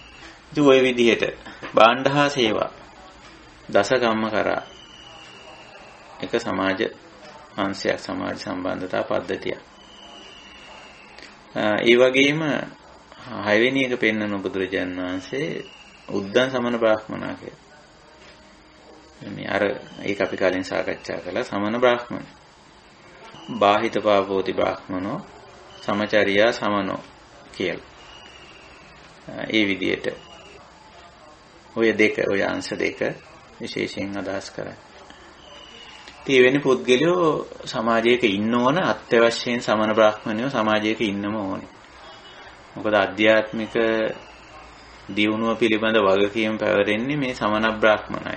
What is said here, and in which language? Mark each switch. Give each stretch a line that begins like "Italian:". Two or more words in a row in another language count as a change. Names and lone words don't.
Sinhala: ඉතින් ওই විදිහට භාණ්ඩ හා සේවා දසකම්ම කරා එක සමාජ අංශයක් සමාජ සම්බන්ධතා පද්ධතියක්. ඒ වගේම 6 වෙනි එක පෙන්වන බුදුරජාණන් වහන්සේ
Pali: උද්දන් සමන බ්‍රාහ්මනා
Sinhala: කියලා. මේ ඒක අපි කලින් සාකච්ඡා කළා සමන බ්‍රාහ්මණ.
Pali: බාහිත පාපෝති බ්‍රාහ්මනෝ සමචරියා සමනෝ කියලා.
Sinhala: ඒ විදිහට ඔය අංශ දෙක විශේෂයෙන් අදහස් කරයි. තීවෙනි පුද්ගලයෝ සමාජයක ඉන්න ඕන, අත්‍යවශ්‍යයෙන් සමන බ්‍රාහ්මණයෝ සමාජයක ඉන්නම ඕනේ. මොකද ආධ්‍යාත්මික දියුණුව පිළිබඳ වගකීම් පැවරෙන්නේ මේ සමන බ්‍රාහ්මණයි.